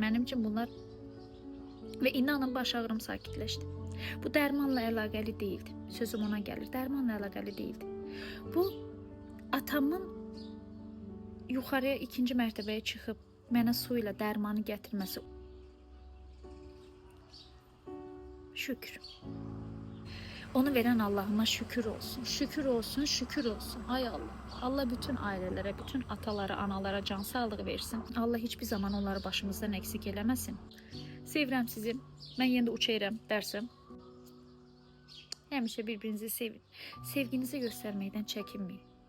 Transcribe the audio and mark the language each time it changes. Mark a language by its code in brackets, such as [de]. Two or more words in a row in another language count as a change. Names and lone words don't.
[az] Mənim üçün bunlar və inanın baş ağrım sakitləşdi. Bu dərmanla əlaqəli deyildi. Sözüm ona gəlir, dərmanla əlaqəli deyildi. Bu atamın yuxarıya 2-ci mərtəbəyə çıxıb mənə su ilə dərmanı gətirməsi. Şükür. [tr] Onu veren Allah'ıma şükür olsun. Şükür olsun, şükür olsun. Ay Allah. Allah bütün ailelere, bütün atalara, analara can sağlığı versin. Allah hiçbir zaman onları başımızdan eksik eləməsin. [az] Sevirəm sizi. Mən yenə də uçayıram dərsəm. Həmişə bir-birinizi sevin. Sevginizi göstərməkdən çəkinməyin.